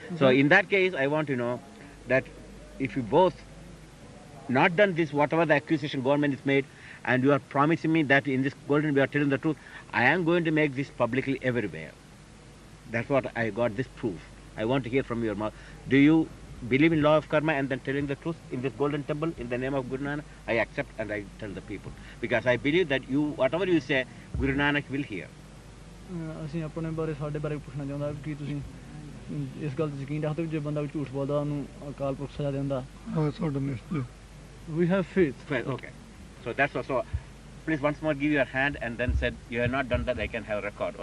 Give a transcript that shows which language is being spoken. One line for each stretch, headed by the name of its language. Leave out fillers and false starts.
English: So in that case, I want to know that if you both not done this, whatever the accusation government is made, and you are promising me that in this golden we are telling the truth, I am going to make this publicly everywhere. That's what I got this proof. I want to hear from your mouth. Do you believe in law of karma and then telling the truth in this golden temple in the name of Guru Nanak? I accept and I tell the people. Because I believe that you, whatever you say, Guru Nanak will hear.
Punjabi: ਅਸੀਂ ਆਪਣੇ ਬਾਰੇ ਸਾਡੇ ਬਾਰੇ ਪੁੱਛਣਾ ਚਾਹੁੰਦਾ ਕਿ ਤੁਸੀਂ ਇਸ ਗੱਲ ਤੇ ਯਕੀਨ ਰੱਖਦੇ ਹੋ ਜੇ ਬੰਦਾ ਝੂਠ ਬੋਲਦਾ ਉਹਨੂੰ ਅਕਾਲ ਪੁਰਖ ਸਜ਼ਾ ਦਿੰਦਾ ਹਾਂ ਤੁਹਾਡਾ ਨਿਸ਼ਚੈ
English: we have faith. Okay. So that's also. Please once more give your hand and then said you have not done that. I can have a record.